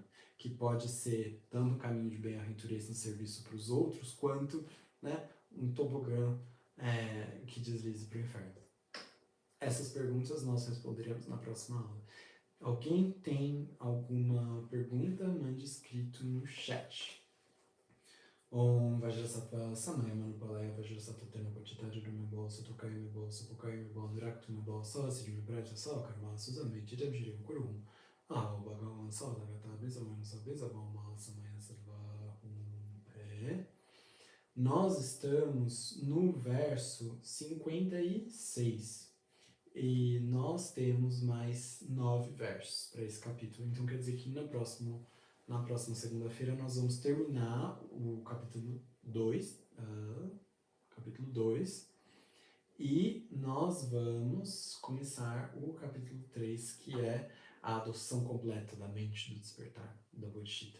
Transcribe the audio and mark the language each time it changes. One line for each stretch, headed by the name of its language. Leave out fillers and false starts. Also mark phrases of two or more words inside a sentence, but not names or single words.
Portuguese: Que pode ser tanto um caminho de bem-aventurança no serviço para os outros, quanto, né, um tobogã que deslize para o inferno. Essas perguntas nós responderemos na próxima aula. Alguém tem alguma pergunta? Mande escrito no chat.
Sanskrit: Om Vajrasattva Samaya Manupalaya Vajrasattva Tena Pachitari Rume Bolsa Tokai Me Bolsa Pokai Me Bol Niraktu Me Bolsa Sidi Me Praja Sal Karma Suzame Jidam Jirim Kurum Ao Bhagavan Sal Lagata Bezavan Sabezavam Mala Samaya Sarva Hum Pé.
Portuguese: Nós estamos no verso 56 e nós temos mais 9 versos para esse capítulo. Então quer dizer que na próxima segunda-feira nós vamos terminar o capítulo 2, capítulo 2, e nós vamos começar o capítulo 3, que é a adoção completa da mente do despertar, da Bodhicitta.